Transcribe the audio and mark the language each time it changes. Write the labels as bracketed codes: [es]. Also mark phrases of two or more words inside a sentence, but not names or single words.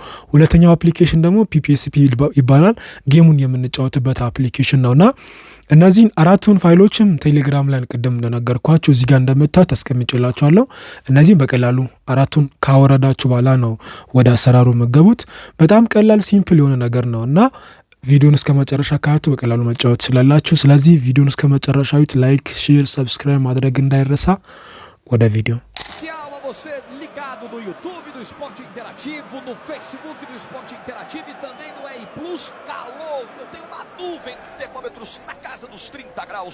[am] ሁለተኛው አፕሊኬሽን ደግሞ ፒፒኤስፒ ይባላል። ጌሙን የምንጫወትበት አፕሊኬሽን ነውና እነዚህን 4ቱን ፋይሎችም ቴሌግራም ላይ ቅድም እንደነገርኳችሁ እዚህ ጋር እንደምታዩት አስቀምጬላችኋለሁ። እነዚህም በቀላሉ 4ቱን ካወረዳችሁ በኋላ ነው ወደ አሰራሩ መገቡት። በጣም ቀላል ሲምፕል የሆነ ነገር ነው እና ቪዲዮን እስከ መጨረሻ ካያችሁ በቀላሉ መጫወት ትችላላችሁ። ስለዚህ ቪዲዮን እስከ መጨረሻው [en] like, share, subscribe [am] ማድረግ እንዳይረሳ። ወደ ቪዲዮ [pt] você ligado no YouTube do Esporte Interativo, no Facebook do Esporte Interativo e também no EI Plus. Calor, eu tenho uma nuvem de termômetros na casa dos 30 graus.